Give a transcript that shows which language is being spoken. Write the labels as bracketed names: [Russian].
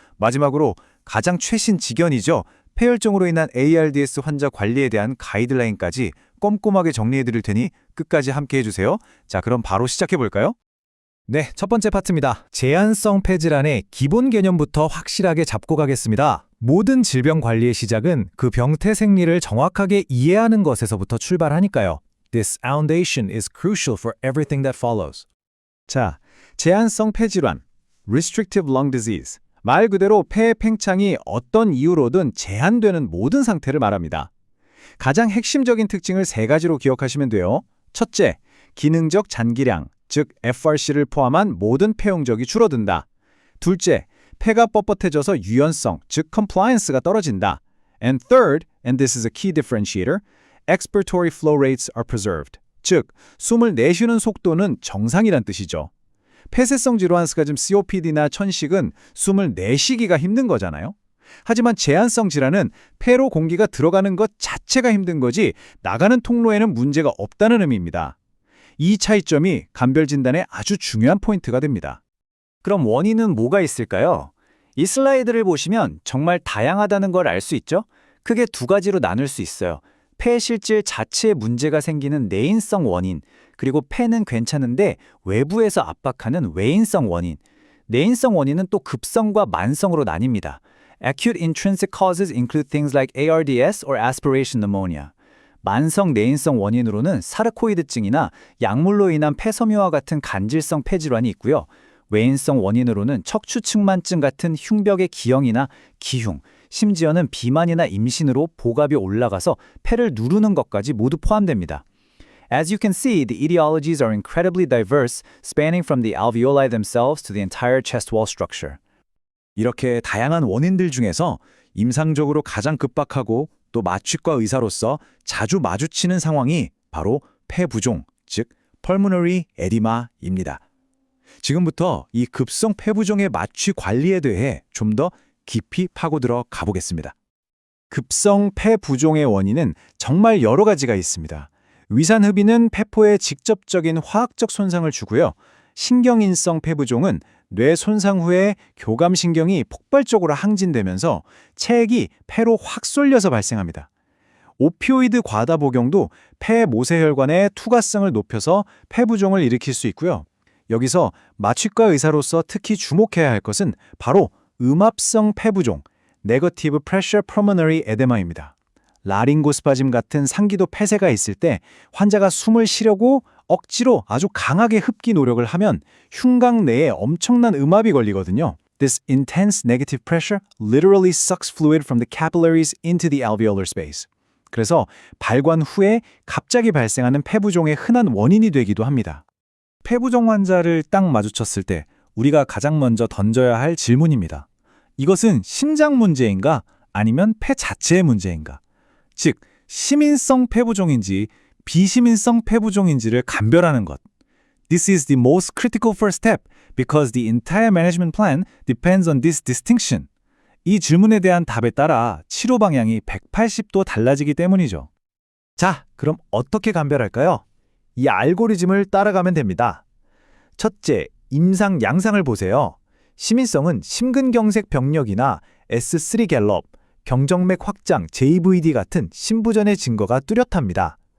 [Korean] 마지막으로 가장 최신 직연이죠. 폐혈증으로 인한 ARDS 환자 관리에 대한 가이드라인까지 꼼꼼하게 정리해드릴 테니 끝까지 함께해 주세요. 자, 그럼 바로 시작해볼까요? 네, 첫 번째 파트입니다. 제한성 폐질환의 기본 개념부터 확실하게 잡고 가겠습니다. 모든 질병 관리의 시작은 그 병태 생리를 정확하게 이해하는 것에서부터 출발하니까요. [English] This foundation is crucial for everything that follows. [Korean] 자, 제한성 폐질환, restrictive lung disease. 말 그대로 폐의 팽창이 어떤 이유로든 제한되는 모든 상태를 말합니다. 가장 핵심적인 특징을 세 가지로 기억하시면 돼요. 첫째, 기능적 잔기량, 즉 FRC를 포함한 모든 폐용적이 줄어든다. 둘째, 폐가 뻣뻣해져서 유연성, 즉 compliance가 떨어진다. [English] And third, and this is a key differentiator, expiratory flow rates are preserved. [Korean] 즉, 숨을 내쉬는 속도는 정상이란 뜻이죠. 폐쇄성 질환스가즘 COPD나 천식은 숨을 내쉬기가 힘든 거잖아요. 하지만 제한성 질환은 폐로 공기가 들어가는 것 자체가 힘든 거지 나가는 통로에는 문제가 없다는 의미입니다. 이 차이점이 감별 진단의 아주 중요한 포인트가 됩니다. 그럼 원인은 뭐가 있을까요? 이 슬라이드를 보시면 정말 다양하다는 걸 알 수 있죠? 크게 두 가지로 나눌 수 있어요. 폐 실질 자체에 문제가 생기는 내인성 원인, 그리고 폐는 괜찮은데 외부에서 압박하는 외인성 원인. 내인성 원인은 또 급성과 만성으로 나뉩니다. [English] Acute intrinsic causes include things like ARDS or aspiration pneumonia. [Korean] 만성 내인성 원인으로는 사르코이드증이나 약물로 인한 폐섬유화 같은 간질성 폐질환이 있고요. 외인성 원인으로는 척추측만증 같은 흉벽의 기형이나 기흉, 심지어는 비만이나 임신으로 복압이 올라가서 폐를 누르는 것까지 모두 포함됩니다. [English] As you can see, the etiologies are incredibly diverse, spanning from the alveoli themselves to the entire chest wall structure. [Korean] 이렇게 다양한 원인들 중에서 임상적으로 가장 급박하고 또 마취과 의사로서 자주 마주치는 상황이 바로 폐부종, 즉 pulmonary edema입니다. 지금부터 이 급성 폐부종의 마취 관리에 대해 좀 더 깊이 파고들어 가보겠습니다. 급성 폐부종의 원인은 정말 여러 가지가 있습니다. 위산흡입은 폐포에 직접적인 화학적 손상을 주고요. 신경인성 폐부종은 뇌 손상 후에 교감신경이 폭발적으로 항진되면서 체액이 폐로 확 쏠려서 발생합니다. 오피오이드 과다 복용도 폐 모세혈관의 투과성을 높여서 폐부종을 일으킬 수 있고요. 여기서 마취과 의사로서 특히 주목해야 할 것은 바로 음압성 폐부종, Negative Pressure Pulmonary Edema입니다. 라링고스파즘 같은 상기도 폐쇄가 있을 때 환자가 숨을 쉬려고 억지로 아주 강하게 흡기 노력을 하면 흉곽 내에 엄청난 음압이 걸리거든요. [English] This intense negative pressure literally sucks fluid from the capillaries into the alveolar space. [Korean] 그래서 발관 후에 갑자기 발생하는 폐부종의 흔한 원인이 되기도 합니다. 폐부종 환자를 딱 마주쳤을 때 우리가 가장 먼저 던져야 할 질문입니다. 이것은 심장 문제인가 아니면 폐 자체의 문제인가? 즉, 시민성 폐부종인지 비시민성 폐부종인지를 감별하는 것. [English] This is the most critical first step because the entire management plan depends on this distinction. [Korean] 이 질문에 대한 답에 따라 치료 방향이 180도 달라지기 때문이죠. 자, 그럼 어떻게 감별할까요? 이 알고리즘을 따라가면 됩니다. 첫째, 임상 양상을 보세요. 시민성은 심근경색 병력이나 S3 갤럽, 경정맥 확장, JVD 같은 심부전의 증거가 뚜렷합니다.